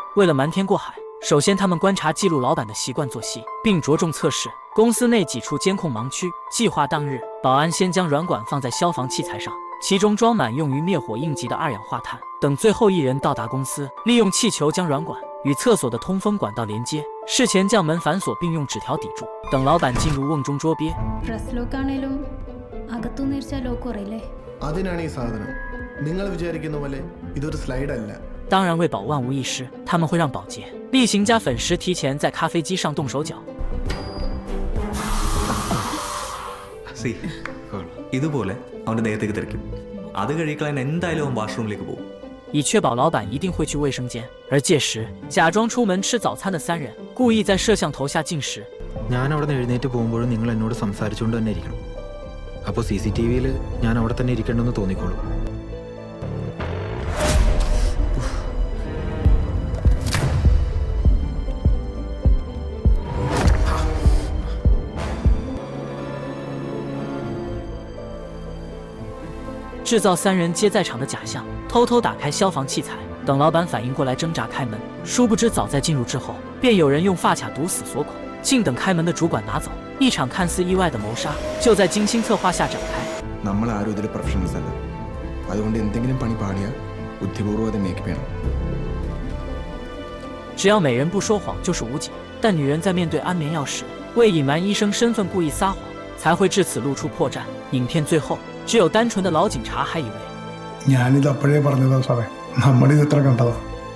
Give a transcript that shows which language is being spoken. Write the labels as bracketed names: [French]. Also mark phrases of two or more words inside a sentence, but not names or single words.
[Chinese] 为了瞒天过海，首先他们观察记录老板的习惯作息，并着重测试公司内几处监控盲区。计划当日，保安先将软管放在消防器材上，其中装满用于灭火应急的2氧化碳。等最后一人到达公司，利用气球将软管与厕所的通风管道连接，事前将门反锁并用纸条抵住。等老板进入瓮中捉鳖， [Malayalam] അതിനാണ് ഈ സാധനം. നിങ്ങൾ വിചാരിക്കുന്ന പോലെ ഇതൊരു സ്ലൈഡ് അല്ല. [Chinese] 当然为保万无一失，他们会让保洁、例行加粉石提前在咖啡机上动手脚。 [Malayalam] ഇതുപോലെ അവന്റെ ദേഹത്തേക്ക് തെറിക്കും. അത് കഴിക്കാൻ എന്തായാലും അവൻ വാഷ്റൂമിലേക്ക് പോകും. [Chinese] 以确保老板一定会去卫生间，而届时假装出门吃早餐的3人故意在摄像头下进食。 [Malayalam] ഞാൻ അവിടെ നിന്ന് എഴുന്നേറ്റ് പോകുമ്പോഴും നിങ്ങൾ എന്നോട് സംസാരിച്ചുകൊണ്ട് തന്നെ ഇരിക്കണം. അപ്പോൾ CCTVയിൽ ഞാൻ അവിടെ തന്നെ ഇരിക്കണമെന്ന് തോന്നിക്കോളും. [Chinese] 制造3人皆在场的假象，偷偷打开消防器材，等老板反应过来挣扎开门。殊不知早在进入之后，便有人用发卡堵死锁孔，静等开门的主管拿走。一场看似意外的谋杀就在精心策划下展开。 [Malayalam] നമ്മൾ ആരും ഇതിൽ പ്രൊഫഷണൽസ് അല്ല. അതുകൊണ്ട് എന്തെങ്കിലും പണി പാടിയാൽ ബുദ്ധിപൂർവ്വം അത് മേക്കപ്പ് ചെയ്യണം. [Chinese] 只要美人不说谎就是无解，但女人在面对安眠药时，为隐瞒医生身份故意撒谎，才会至此露出破绽。影片最后，只有单纯的老警察还以为 [Malayalam] ഞാനിത് അപ്പോഴേ പറഞ്ഞതാ സാറേ, നമ്മളിത് എത്ര കണ്ടതാ.